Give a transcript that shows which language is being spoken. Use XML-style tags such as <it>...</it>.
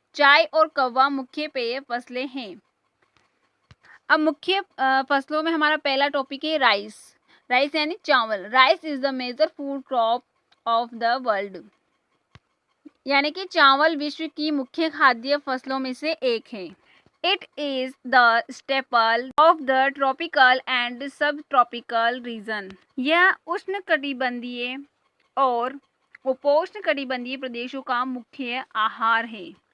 <hi>चाय और कहवा मुख्य पेय फसलें हैं. अब मुख्य फसलों में हमारा पहला टॉपिक है राइस. राइस यानी चावल.</hi> <en>Rice is the major food crop of the world.</en> <hi>यानी कि चावल विश्व की मुख्य खाद्य फसलों में से एक है.</hi> <en>It is the staple of the tropical and subtropical region.</en> <hi>यह उष्णकटिबंधीय और उपोष्णकटिबंधीय प्रदेशों का मुख्य आहार है.</hi>